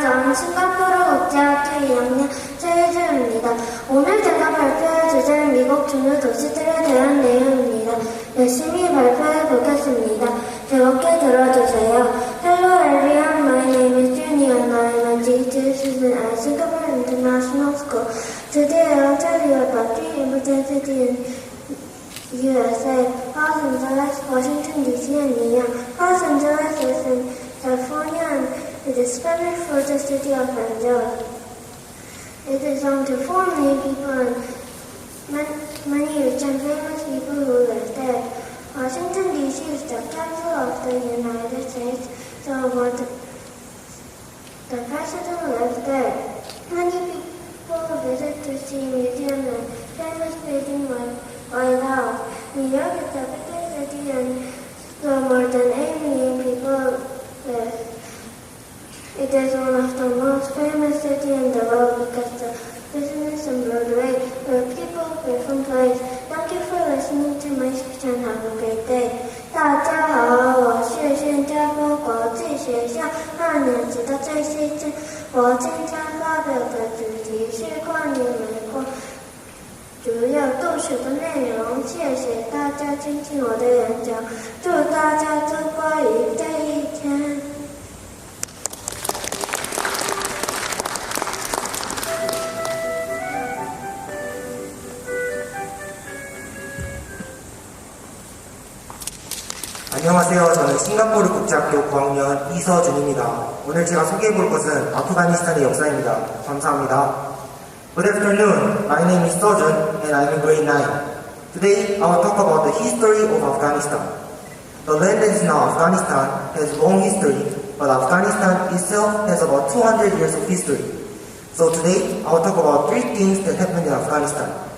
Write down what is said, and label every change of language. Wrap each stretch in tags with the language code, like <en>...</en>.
<ko>저는 싱가포르 국제학교 2학년 최혜주입니다. 오늘 제가 발표할 주제는 미국 주요 도시들에 대한 내용입니다. 열심히 발표해 보겠습니다. 즐겁게 들어주세요.</ko> <en>Hello everyone, my name is Junior and I am a G2 student at Singapore International School. Today I will tell you about 3 important cities in USA: Los Angeles, Washington DC, and New York. Los Angeles is in California and it is famous for the city of Angels. It is home to 4 million people and many rich and famous people who live there. Washington DC is the capital of the United States, so the president lives there. Many people visit to see museums and famous buildings like White House. New York is the biggest city and so more than 8 million people live. It is one of the most famous cities in the world because the business and Broadway where people live and play. Thank you for listening to my speech and have a great day.</en> <zh>大家好，我是新加坡国际学校2年级的崔希珍。我今天发表的主题是关于美国主要都市的内容。谢谢大家倾听我的演讲，祝大家度过愉快的一天。</zh> <ko>안녕하세요. 저는 싱가포르 국제학교 9학년 이서준입니다. 오늘 제가 소개해볼 것은 아프가니스탄의 역사입니다. 감사합니다.</ko> <en>Good afternoon. My name is Sojun and I'm in grade 9. Today I will talk about the history of Afghanistan. The land that is now Afghanistan has long history, but Afghanistan itself has about 200 years of history. So today I will talk about 3 things that happened in Afghanistan.</en>